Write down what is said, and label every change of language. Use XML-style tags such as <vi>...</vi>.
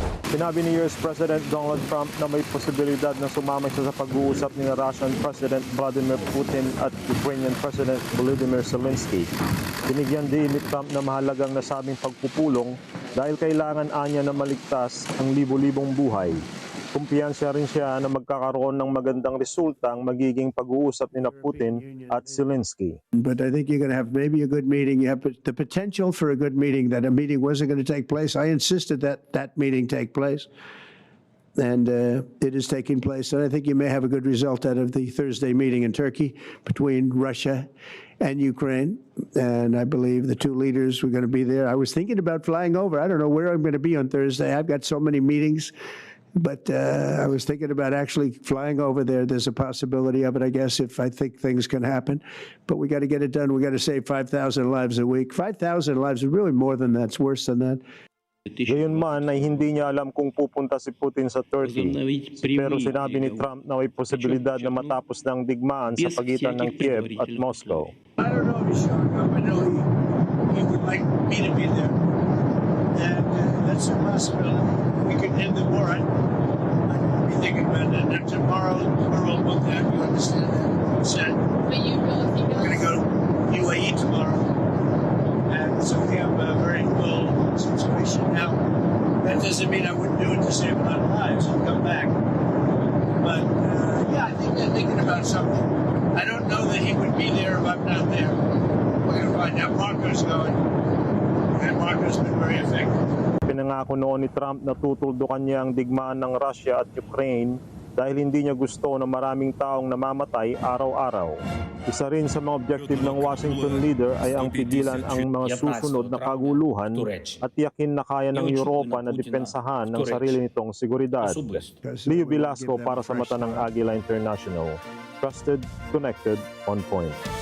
<tl>Sinabi ni US President Donald Trump na may posibilidad na sumama siya sa pag-uusap ni Russian President Vladimir Putin at Ukrainian President Volodymyr Zelensky. Binigyan din ni Trump na mahalagang nasabing pagpupulong dahil kailangan anya na maligtas ang libo-libong buhay. Kumpiyansa rin siya na magkakaroon ng magandang resulta ang magiging pag-uusap ni Putin at Zelensky.</tl> <en>But I think you're going to have maybe a good meeting. You have the potential for a good meeting, that a meeting wasn't going to take place. I insisted that that meeting take place. And it is taking place. And I think you may have a good result out of the Thursday meeting in Turkey between Russia and Ukraine. And I believe the two leaders were going to be there. I was thinking about flying over. I don't know where I'm going to be on Thursday. I've got so many meetings. But I was thinking about actually flying over there. There's a possibility of it, I guess, if I think things can happen. But we got to get it done. We got to save 5,000 lives a week. 5,000 lives is really more than that. It's worse than that.</en> <tl>Gayunman ay hindi niya alam kung pupunta si Putin sa Turkey. Pero sinabi ni Trump na may posibilidad na matapos ng digmaan sa pagitan ng Kiev at Moscow.</tl> <en>I don't know if he's showing up. I know he would like me to be there. And that's a possibility. We could end the war. I'd be thinking about that. Not tomorrow, we'll book that. You understand that? Said. But you go, if you We're going to go to UAE tomorrow. And so we have a very cool situation. Now, that doesn't mean I wouldn't do it to save a lot of lives and come back. But, yeah, I think they're thinking about something. I don't know that he would be there if I'm not there. We're going to find out. Marco's going. And Marco's been very effective.</en> <tl>Pinangako noon ni Trump na tutuldukan niya ang digmaan ng Russia at Ukraine dahil hindi niya gusto na maraming taong namamatay araw-araw. Isa rin sa mga objective ng Washington leader ay ang pigilan ang mga susunod na kaguluhan at tiyakin na kaya ng Europa na depensahan ng sarili nitong seguridad. Leo Velasco para sa mata ng Agila International.</tl> <en>Trusted, connected, on point.</en>